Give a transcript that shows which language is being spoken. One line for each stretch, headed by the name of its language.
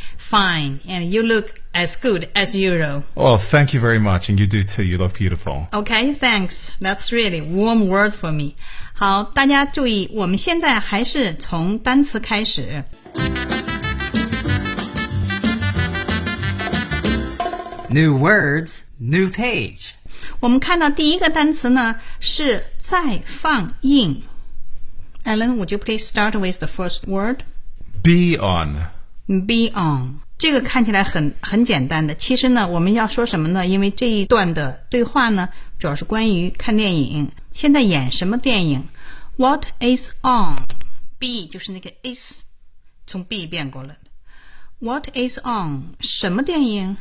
English: Fine, and you look as good as usual. Well, thank you very much, and you do too. You look beautiful. Okay, thanks. That's really warm words for me.
Chinese: 好，大家注意，我们现在还是从单词开始。
English: New words, new page.
Chinese: 我们看到第一个单词呢是在放映。
English: Alan, would you please start with the first word? Be on. Be on.
Chinese: 这个看起来很简单的。其实呢我们要说什么呢，因为这一段的对话呢主要是关于看电影。现在演什么电影？
English: What is on?
Chinese: Be 就是那个 is, 从 be 变过了。
English: What is on?
Chinese: 什么电影？